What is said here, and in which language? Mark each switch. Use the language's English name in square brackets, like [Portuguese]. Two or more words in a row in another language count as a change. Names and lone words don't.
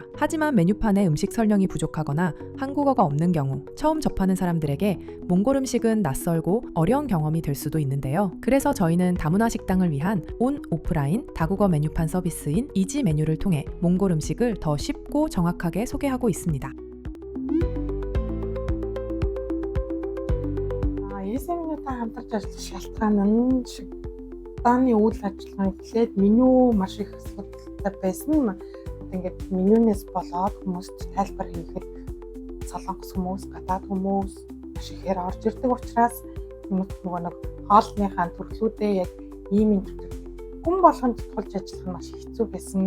[Korean] 하지만 메뉴판에 음식 설명이 부족하거나 한국어가 없는 경우 처음 접하는 사람들에게 몽골 음식은 낯설고 어려운 경험이 될 수도 있는데요. 그래서 저희는 다문화 식당을 위한 온 오프라인 다국어 메뉴판 서비스인 이지 메뉴를 통해 몽골 음식을 더 쉽고 정확하게 소개하고 있습니다. [Mongolian] Эсэмнүүдээ хамтарч ажиллах шалтгаан нь 식당의 үйл ажиллагаа эхлээд меню маш их асуудалтай байсан. Ингээд менюнээс болоод хүмүүст тайлбар хийхэд солонгос хүмүүс, гадаад хүмүүс маш ихээр орж ирдэг учраас хүмүүс нөгөө нэг хоолныхаа төрлүүдээ яг ийм юм хүн болгонд тулж ажиллах нь маш хэцүү байсан.